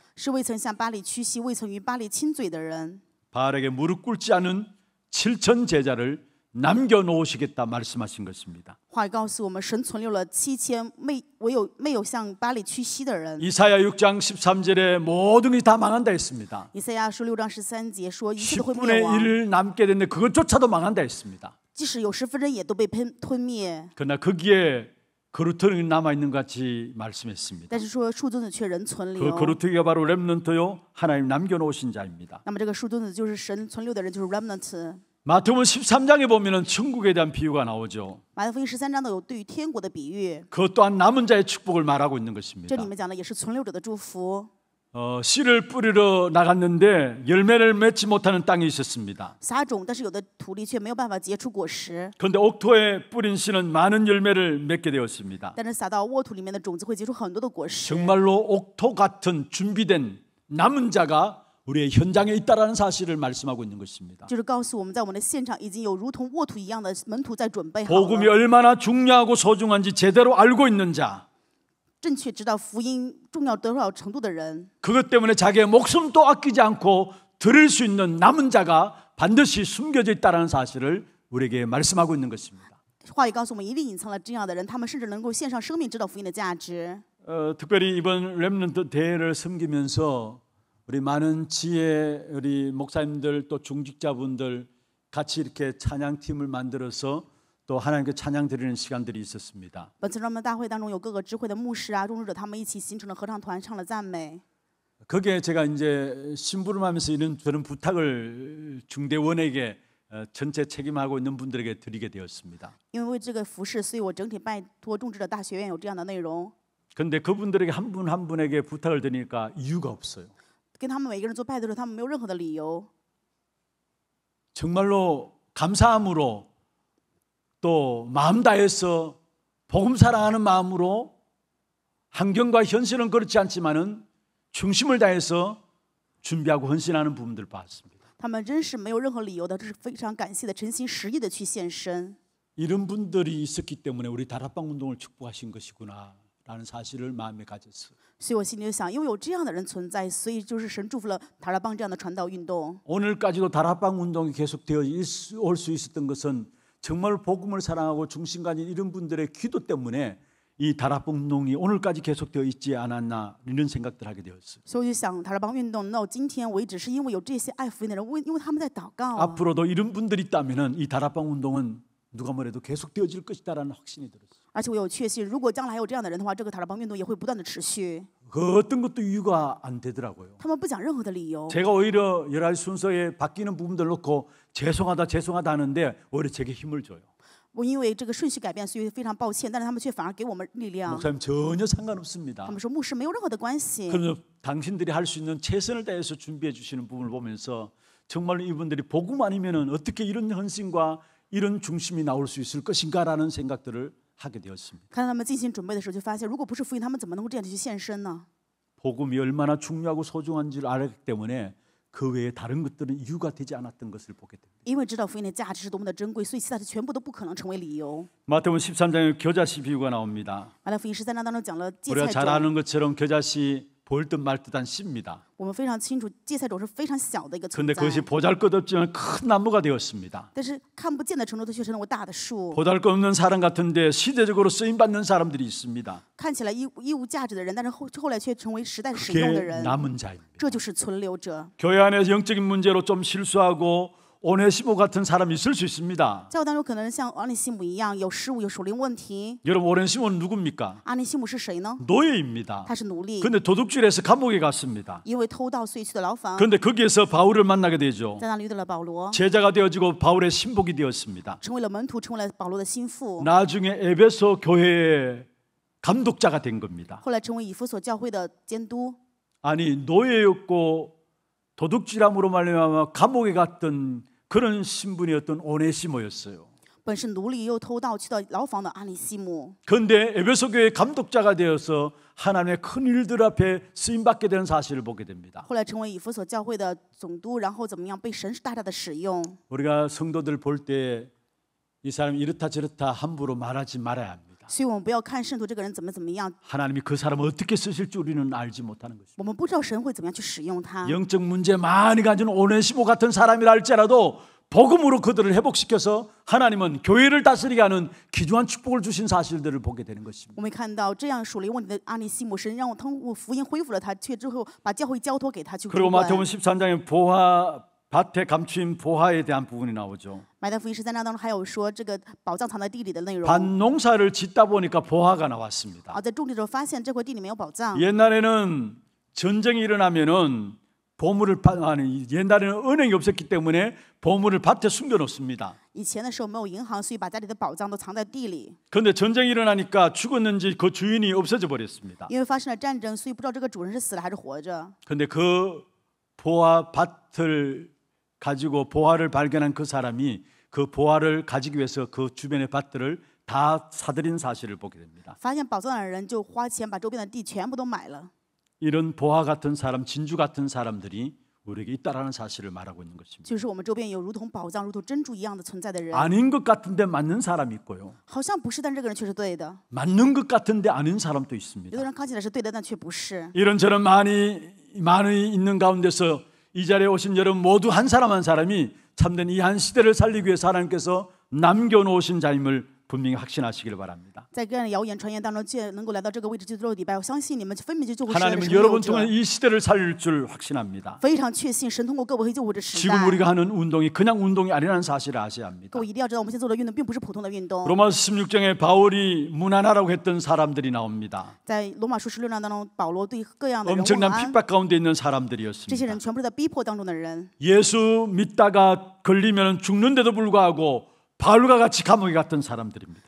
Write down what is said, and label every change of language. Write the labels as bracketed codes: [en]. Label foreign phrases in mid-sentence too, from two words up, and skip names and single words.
[zh] 是未曾向巴黎屈膝、未曾与巴黎亲嘴的人。 [ko] 바알에게 무릎 꿇지 않은 7천 제자를 남겨놓으시겠다 말씀하신 것입니다. [zh] 话语告诉我们，神存留了7000没有向巴黎屈膝的人。 [ko] 이사야 6장 13절에 모든 것이 다 망한다 했습니다. [zh] 以赛亚书6章13节说，一切都会灭 [ko] 10분의 [zh] 亡， [ko] 1 남게 됐는데 그것조차도 망한다 했습니다. [zh] 即使有10%也都被吞灭。 [ko] 그러나 거기에 거루터기 남아있는 것 같이 말씀했습니다. [zh] 但是说树墩子却仍存 [ko] 그 [zh] 留。 [ko] 거루터기가 바로 렘넌트요 하나님 남겨놓으신 자입니다. [zh] 那么这个树墩子就是神存留的人，就是 remnant。 [ko] 마태복음 13장에 보면은 천국에 대한 비유가 나오죠. [zh] 马太福音13章都有对于天国的比喻， [ko] 그것 또한 남은 자의 축복을 말하고 있는 것입니다. [zh] 这里面讲的也是存留者的祝福。 [ko] 씨를 뿌리러 나갔는데 열매를 맺지 못하는 땅이 있었습니다. [zh] 撒种，但是有的土地却没有办法结出果实。 [ko] 그런데 옥토에 뿌린 씨는 많은 열매를 맺게 되었습니다. [zh] 但是撒到沃土里面的种子会结出很多的果实。 [ko] 정말로 옥토 같은 준비된 남은 자가 우리의 현장에 있다라는 사실을 말씀하고 있는 것입니다. [zh] 就是告诉我们在我们的现场已经有如同沃土一样的门徒在准备好 [ko] 복음이 [zh] 了， [ko] 얼마나 중요하고 소중한지 제대로 알고 있는 자, [zh] 正确知道福音重要多少程度的人， [ko] 그것 때문에 자기의 목숨도 아끼지 않고 들을 수 있는 남은 자가 반드시 숨겨져 있다는 사실을 우리에게 말씀하고 있는 것입니다. [zh] 话语告诉我们，一定隐藏了这样的人，他们甚至能够献上生命，知道福音的价值。 [ko] 특별히 이번 렘넌트 대회를 섬기면서 우리 많은 지혜 우리 목사님들 또 중직자분들 같이 이렇게 찬양팀을 만들어서 또 하나님께 찬양 드리는 시간들이 있었습니다. [zh] 本次专门大会当中，有各个智慧的牧师啊、众职者，他们一起形成了合唱团，唱了赞美。 [ko] 거기에 제가 이제 심부름하면서 이런 저런 부탁을 중대원에게 전체 책임하고 있는 분들에게 드리게 되었습니다. [zh] 因为为这个服饰，所以我整体拜托众职者大学院有这样的内容。 [ko] 그런데 그분들에게 한 분 한 분에게 부탁을 드리니까 이유가 없어요. [zh] 跟他们每个人做拜托的时候，他们没有任何的理由， [ko] 정말로 감사함으로 또 마음 다해서 복음 사랑하는 마음으로 환경과 현실은 그렇지 않지만은 중심을 다해서 준비하고 헌신하는 부분들 봤습니다. [zh] 他们真是没有任何理由的，这是非常感谢的，诚心实意的去献身。 [ko] 이런 분들이 있었기 때문에 우리 다락방 운동을 축복하신 것이구나라는 사실을 마음에 가졌어요. [zh] 所以我心里就想，因为有这样的人存在，所以就是神祝福了塔拉邦这样的传道运动。 [ko] 오늘까지도 다락방 운동이 계속되어 올 수 있었던 것은 정말 복음을 사랑하고 중심 가진 이런 분들의 기도 때문에 이 다락방 운동이 오늘까지 계속되어 있지 않았나 이런 생각들 하게 되었어요. [zh] 所以我就想，塔拉邦运动能到今天为止，是因为有这些爱福音的人，因为他们在祷告。 [ko] 앞으로도 이런 분들이 있다면은 이 다락방 운동은 누가 뭐래도 계속되어질 것이다라는 확신이 들었어요. [zh] 而且我有确信，如果将来还有这样的人的话，这个塔拉邦运动也会不断的持续。 [ko] 그 어떤 것도 이유가 안 되더라고요. [zh] 他们不讲任何的理由， [ko] 제가 오히려 여러 가지 순서에 바뀌는 부분들 놓고 죄송하다 하는데 오히려 제게 힘을 줘요. [zh] 我因为这个顺序改变，所以非常抱歉，但是他们却反而给我们力量。 [ko] 목사님 전혀 상관없습니다. [zh] 他们说牧师没有任何的关系， [ko] 그러면 당신들이 할 수 있는 최선을 다해서 준비해 주시는 부분을 보면서 정말로 이분들이 복음 아니면은 어떻게 이런 헌신과 이런 중심이 나올 수 있을 것인가라는 생각들을 하게 되었습니다. [zh] 看到他们进行准备的时候，就发现，如果不是福音，他们怎么能够这样去献身呢？ [ko] 복음이 얼마나 중요하고 소중한 줄 알았기 때문에 그 외에 다른 것들은 이유가 되지 않았던 것을 보게 됩니다. [zh] 因为知道福音的价值是多么的珍贵，所以其他的全部都不可能成为理由。 [ko] 마태복음 13장에 겨자씨 비유가 나옵니다. [zh] 马太福音13章当中讲了芥 [ko] 우리가 [zh] 菜 [ko] 잘 [zh] 种， [ko] 아는 것처럼 겨자씨 볼 듯 말 듯한 씨입니다. [zh] 我们非常清楚，芥菜种是非常小的一个存 [ko] 그런데 [zh] 在， [ko] 그것이 보잘것없지만 큰 나무가 되었습니다. [zh] 但是看不见的程度，它却成为大的树。 [ko] 보잘것없는 사람 같은데 시대적으로 쓰임 받는 사람들이 있습니다. [zh] 看起来一无价值的人，但是后来却成为时代使用的 [ko] 그게 [zh] 人， [ko] 남은 자입니다. [zh] 这就是存留者。 [ko] 교회 안에서 영적인 문제로 좀 실수하고 오네시모 같은 사람이 있을 수 있습니다. [zh] 教会当中可能像阿尼西姆一样有失误、有属灵问题。 [ko] 여러분 오네시모는 누굽니까? [zh] 阿尼西姆是谁呢？ [ko] 노예입니다. [zh] 他是奴隶， [ko] 그런데 도둑질해서 감옥에 갔습니다. [zh] 因为偷盗所以去的牢房， [ko] 그런데 거기에서 바울을 만나게 되죠. [zh] 在那里遇到了保罗， [ko] 제자가 되어지고 바울의 신복이 되었습니다. [zh] 成为了门徒，成为了保罗的心腹， [ko] 나중에 에베소 교회의 감독자가 된 겁니다. [zh] 后来成为以弗所教会的监督。 [ko] 아니 노예였고 도둑질함으로 말미암아 감옥에 갔던 그런 신분이었던 오네시모였어요. [zh] 本是奴隶又偷盗去到牢房的阿里西姆， [ko] 그런데 에베소 교회 감독자가 되어서 하나님의 큰 일들 앞에 쓰임 받게 되는 사실을 보게 됩니다. [zh] 后来成为以弗所教会的总督，然后怎么样被神大大的使用。 [ko] 우리가 성도들 볼 때 이 사람이 이렇다 저렇다 함부로 말하지 말아야 합니다. [zh] 所以我们不要看圣徒这个人怎么样， [ko] 하나님이 그 사람을 어떻게 쓰실지 우리는 알지 못하는 것입니다. [zh] 我们不知道神会怎么样去使用他。 [ko] 영적 문제 많이 가진 오네시모 같은 사람이라 할지라도 복음으로 그들을 회복시켜서 하나님은 교회를 다스리게 하는 귀중한 축복을 주신 사실들을 보게 되는 것입니다. [zh] 我们看到这样属灵问题的阿里西姆，神让我通过福音恢复了他，却之后把教会交托给他去管 [ko] 그리고 [zh] 管。 [ko] 마태복음 13장에 보화 밭에 감추인 보화에 대한 부분이 나오죠. [zh] 马太福音13章当中还有说这个宝藏藏在地里的内容。 [ko] 밭농사를 짓다 보니까 보화가 나왔습니다. [zh] 在种地的时候发现这块地里面有宝藏。 [ko] 옛날에는 전쟁이 일어나면은 옛날에는 은행이 없었기 때문에 보물을 밭에 숨겨놓습니다. [zh] 以前的时候没有银行，所以把家里的宝藏都藏在地里。 [ko] 그런데 전쟁이 일어나니까 죽었는지 그 주인이 없어져 버렸습니다. [zh] 因为发生了战争，所以不知道这个主人是死了还是活着。 [ko] 그런데 그 보화 밭을 가지고 보화를 발견한 그 사람이 그 보화를 가지기 위해서 그 주변의 밭들을 다 사들인 사실을 보게 됩니다. [zh] 发现宝藏的人就花钱把周边的地全部都买了。 [ko] 이런 보화 같은 사람, 진주 같은 사람들이 우리에게 있다라는 사실을 말하고 있는 것입니다. [zh] 就是我们周边有如同宝藏、如同珍珠一样的存在的人。 [ko] 아닌 것 같은데 맞는 사람이 있고요. [zh] 好像不是，但这个人却是对的。 [ko] 맞는 것 같은데 아닌 사람도 [zh] 有 [ko] 있습니다. [zh] 的人看起来是对的，但却不是。 [ko] 이런저런 많이 있는 가운데서 이 자리에 오신 여러분 모두 한 사람 한 사람이 참된 이 한 시대를 살리기 위해서 하나님께서 남겨놓으신 자임을 분명히 확신하시길 바랍니다. [zh] 在各样的谣言传言当中，能够来到这个位置去做礼拜，我相信你们分别就救活时代的 [ko] 하나님은 [zh] 成就 [ko] 여러분 [zh] 者。 [ko] 통해 이 시대를 살릴 줄 확신합니다. [zh] 非常确信神通过各位会救活这时 [ko] 지금 [zh] 代。 [ko] 우리가 하는 운동이 그냥 운동이 아니라는 사실을 아셔야 합니다. [zh] 各位一定要知道，我们现在做的运动并不是普通的运动。 [ko] 로마서 16장에 바울이 무난하라고 했던 사람들이 나옵니다. [zh] 在罗马书16章当中，保罗对各样的人问 [ko] 엄청난 [zh] 安， [ko] 핍박 가운데 있는 [zh] 这些 [ko] 사람들이었습니다. [zh] 人全部是在逼迫当中的人。 [ko] 예수 믿다가 걸리면 죽는데도 불구하고 바울과 같이 감옥에 갔던 사람들입니다.